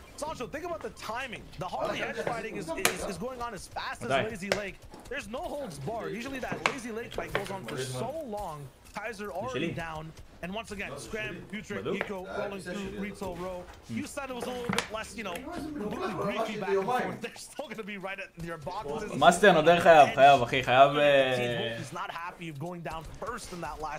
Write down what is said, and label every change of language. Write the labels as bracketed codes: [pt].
[en] Sancho, think about the timing. The Harley edge fighting is going on as fast as Lazy Lake. There's no holds barred. Usually that Lazy Lake fight goes on for so long. Kaiser already down. And once again, Scram, Putrick, Nico rolling through Retail Row. You said it was a little bit less, you know, completely greasy back and forth. They're still going to be right at your boxes. [he] מאסטר נודר חייב, אחי, חייב... [en] He's not happy of going down first in that last